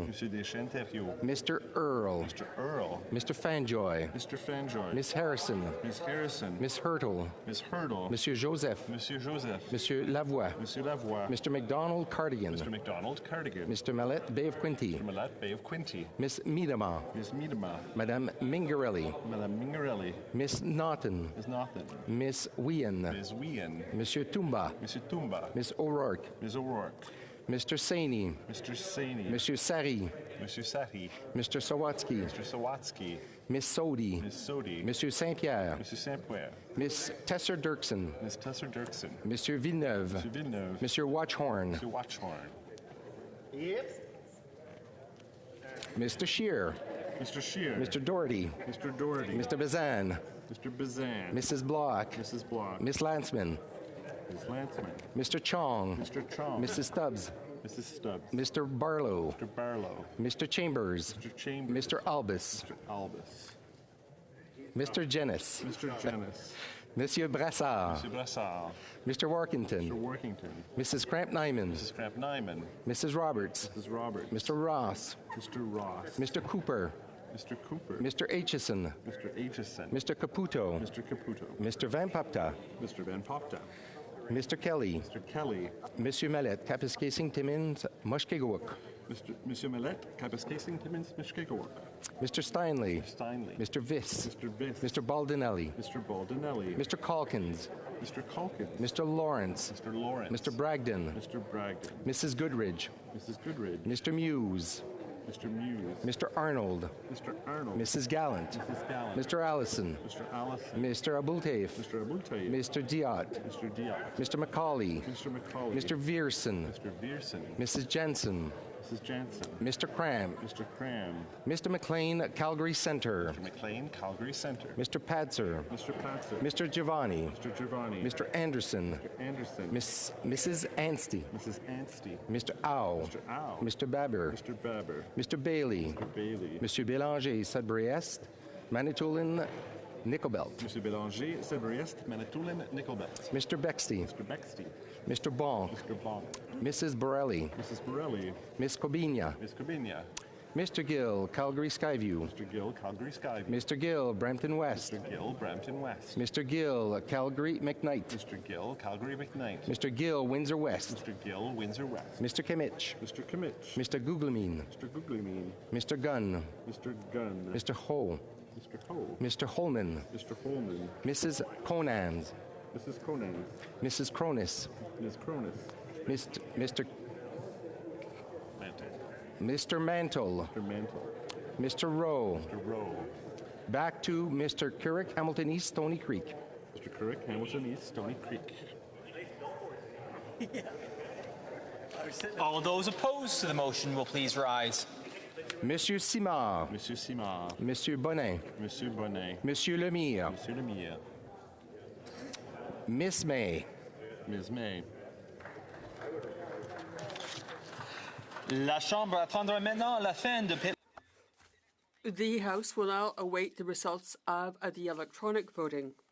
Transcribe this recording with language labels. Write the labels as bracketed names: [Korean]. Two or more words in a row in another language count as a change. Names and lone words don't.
[English] Monsieur Deschênes-Thériault. Mr. Earl. Mr. Earl. Mr. Fanjoy. Mr. Fanjoy. Miss Harrison. Miss Harrison. Miss Hurtle. Miss Hurdle. Monsieur Joseph. Monsieur Joseph. Monsieur Lavoie. Monsieur Lavoie. Mr. McDonald Cardigan. Mr. MacDonald Cardigan. Mr. Mallet, Bay of Quinte. Mr. Millette, Bay of Quinte. Miss Miedema. Ms. Miedema. Madame Mingarelli. Madame Mingarelli. Miss Naughton. Ms. Naughton. Miss Wien. Ms. Wien. Monsieur Tumba. Monsieur Tumba. Miss O'Rourke. Ms. O'Rourke. Mr. Saini. Mr. Saini. Monsieur Sari. Monsieur Sati. Mr. Sawatsky. Mr. Sawatsky. Miss Sodi. Ms. Sodi. Monsieur Saint-Pierre. Monsieur Saint-Pierre. Miss Tesser Dirksen. Ms. Tesser Dirksen. Monsieur Villeneuve. Monsieur Villeneuve. Monsieur Watchhorn. Monsieur Watchhorn. Yes. Mr. Shear. Mr. Shear. Mr. Doherty. Mr. Doherty. Mr. Bazan. Mr. Bazan. Mrs. Block. Mrs. Block. Miss Lanceman. Ms. Lanceman. Mr. Chong. Mr. Chong. Mrs. Stubbs. Mrs. Stubbs. Mr. Barlow. Mr. Barlow. Mr. Chambers. Mr. Chambers. Mr. Albus. Mr. Albus. Mr. Jennis. Mr. Jennis. Monsieur Brassard. Mr. Brassard. Mr. Workington. Mr. Workington. Mrs. Cramp Nyman. Mrs. Cramp Nyman. Mrs. Roberts. Mrs. Roberts. Mr. Ross. Mr. Ross. Mr. Cooper. Mr. Cooper. Mr. Aitchison. Mr. Aitchison. Mr. Caputo. Mr. Caputo. Mr. Van Papta. Mr. Van Popta. Mr. Kelly. Mr. Kelly. Monsieur Mallet, Kapiskasing Timmins, Mushkegowuk. Monsieur Millet, Kapiskasing Timmins, Mishkegowuk. Mr. Steinley. Steinley. Mr. Viss. Mr. Viss. Mr. Baldinelli. Mr. Baldinelli. Mr. Calkins. Mr. Calkins. Mr. Lawrence. Mr. Lawrence. Mr. Bragdon. Mr. Bragdon. Mrs. Goodridge. Mrs. Goodridge. Mr. Muse. Mr. Muse. Mr. Arnold. Mr. Arnold. Mrs. Gallant. Mrs. Gallant. Mr. Allison. Mr. Allison. Mr. Abultaif. Mr. Abultaif. Mr. Diot. Mr. Diot. Mr. McCauley. Mr. McCauley. Mr. Vierson. Mr. Vierson. Mrs. Jensen. Mrs. Jansen. Mr. Cram. Mr. Cram. Mr. McLean, Calgary Center. Mr. McLean, Calgary Center. Mr. Padser. Mr. Patzer. Mr. Giovanni. Mr. Giovanni. Mr. Anderson. Mr. Anderson. Mrs. Anstey. Mrs. Anstey. Mr. Au. Mr. Au. Mr. Babber. Mr. Babber. Mr. Bailey. Mr. Bailey. Monsieur Bélanger, Sudbury-Est, Manitoulin, Nickelbelt. Monsieur Bélanger, Sudbury-Est, Manitoulin, Nickelbelt. Mr. Bexty. Mr. Bexty. Mr. Bonk. Mr. Bonk. Mrs. Borelli. Mrs. Borelli. Miss Cobinia. Miss Cobinia. Mr. Gill, Calgary Skyview. Mr. Gill, Calgary Skyview. Mr. Gill, Brampton West. Mr. Gill, Brampton West. Mr. Gill, Calgary McKnight. Mr. Gill, Calgary McKnight. Mr. Gill, Windsor West. Mr. Gill, Windsor West. Mr. Kimmich. Mr. Kimmich. Mr. Googlemean. Mr. Googlemean. Mr. Gunn. Mr. Gunn. Mr. Ho. Mr. Ho. Mr. Holman. Mr. Holman. Mrs. Conans. Mrs. Conan. Mrs. Cronus. Ms. Cronus. Mr. Mantle. Mr. Mantle. Mr. Mantle. Mr. Rowe. Mr. Rowe. Back to Mr. Currick, Hamilton East, Stony Creek. Mr. Currick, Hamilton East, Stony Creek. All those opposed to the motion will please rise. Monsieur Simard. Monsieur Simard. Monsieur Bonnet. Monsieur Bonnet. Monsieur Lemire. Monsieur Lemire. Miss May. Ms. May. [French] La Chambre attendra maintenant la fin de... [English] The House will now await the results of the electronic voting.